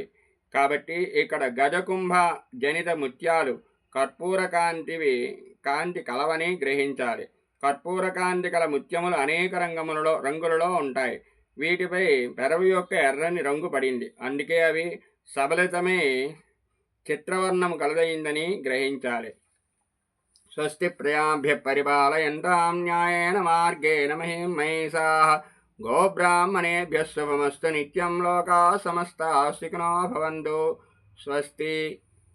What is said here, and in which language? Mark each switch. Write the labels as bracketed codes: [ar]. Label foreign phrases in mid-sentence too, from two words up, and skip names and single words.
[te] కాబట్టి ఇక్కడ గజకుంభ జనిత ముత్యాలు కర్పూర కాంతి కలవని గ్రహించాలి. కర్పూర కాంతి కల ముత్యములు అనేక రంగులలో ఉంటాయి. వీటిపై పెరవి యొక్క ఎర్రని రంగు పడింది. అందుకే అవి సబలితమే చిత్రవర్ణము కలదయిందని గ్రహించాలి. [sa] स्वस्ति प्रजाभ्यः परिपालयन्तां न्यायेन मार्गेण महीं महिषाः गोब्राह्मणेभ्यः शुभमस्तु नित्यं लोकाः समस्ताः सुखिनो भवन्तु स्वस्ति।